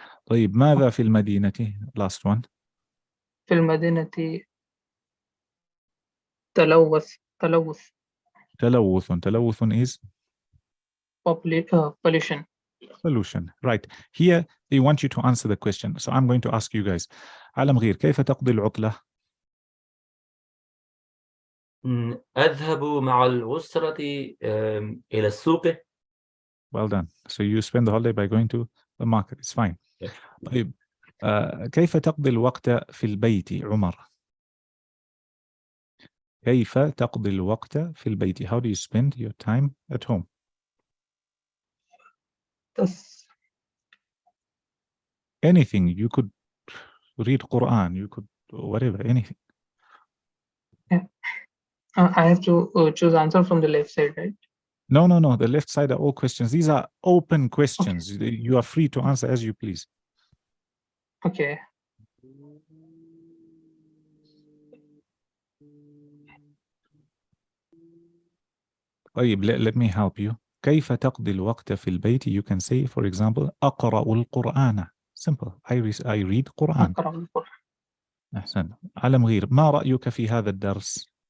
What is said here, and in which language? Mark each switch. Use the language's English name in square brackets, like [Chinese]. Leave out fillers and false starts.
[Arabic] طيب ماذا في المدينة? [English] Last one. [Arabic] في المدينة تلوث. [English] تلوث is pollution. pollution. Right. Here they want you to answer the question. So I'm going to ask you guys. [Arabic] على مغير, كيف تقضي العطلة? أذهب مع الأسرة إلى السوق. [English] Well done. So you spend the holiday by going to the market. It's fine. [Arabic] طيب كيف تقضي الوقت في البيت عمر؟ كيف تقضي الوقت في البيت? [English] How do you spend your time at home? Anything. You could read Quran. You could whatever. Anything. I have to choose answer from the left side, right? No. The left side are all questions. These are open questions. Okay. You are free to answer as you please. Okay. طيب, let me help you. [Arabic] كيف تقضي الوقت في البيت? [English] You can say, for example, [Arabic] أقرأ القرآن. [English] Simple. I read Quran. [Arabic] أقرأ القرآن. أحسن. على مغير, ما رأيك في هذا الدرس؟